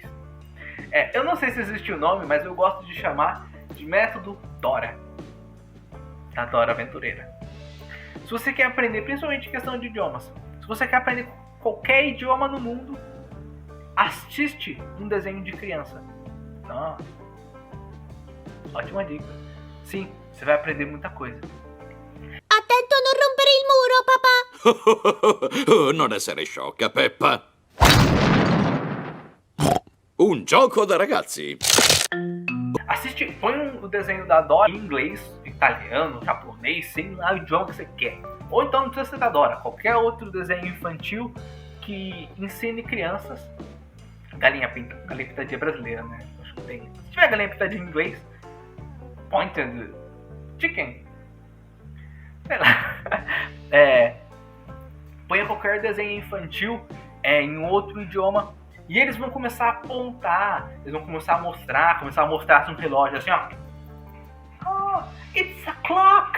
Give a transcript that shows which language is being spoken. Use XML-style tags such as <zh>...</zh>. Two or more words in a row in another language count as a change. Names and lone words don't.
<pt>Eu não sei se existe o nome, mas eu gosto de chamar de método Dora, da Dora Aventureira. Se você quer aprender, principalmente questão de idiomas, se você quer aprender qualquer idioma no mundo, assiste um desenho de criança. Nossa, ótima dica. Sim, você vai aprender muita coisa.</pt> <it>Attento a non rompere il muro, papà! Non essere sciocca, Peppa. Un gioco da ragazzi.</it> <pt>Assiste, põe o desenho da Dora em inglês, italiano, japonês, sei lá o idioma que você quer. Ou então não precisa ser da Dora, qualquer outro desenho infantil que ensine crianças. Galinha pitadinha brasileira, né? Acho que tem. Se tiver galinha pitadinha em inglês,</pt> <en>pointed chicken.</en> <pt>Sei lá. Põe qualquer desenho infantil em outro idioma E eles vão começar a apontar, eles vão começar a mostrar um relógio assim, ó.</pt> <en>Oh, it's a clock!</en>